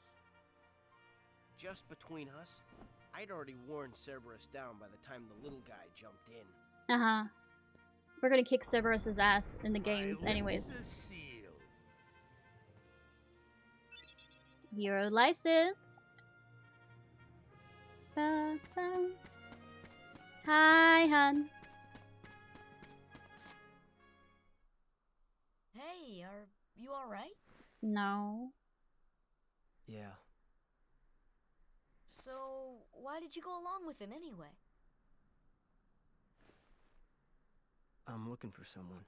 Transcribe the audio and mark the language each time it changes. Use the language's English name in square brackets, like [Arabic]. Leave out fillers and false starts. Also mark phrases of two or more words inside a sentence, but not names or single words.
[English] Just between us, I'd already worn Cerberus down by the time the little guy jumped in. Uh-huh. We're gonna kick Cerberus's ass in the My games lips anyways. are sealed. Hero license. Ba, ba. Hi, hun. Hey, are you alright? No. Yeah. So, why did you go along with him anyway? I'm looking for someone.